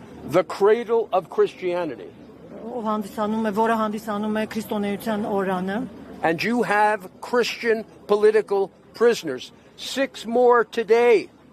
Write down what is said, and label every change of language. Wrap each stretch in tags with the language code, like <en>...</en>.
<en>The cradle of Christianity.</en> <hy>Ով հանդիսանում է, որը հանդիսանում է քրիստոնեության օրրանը.</hy> <en>And you have Christian political prisoners, 6 more today.</en>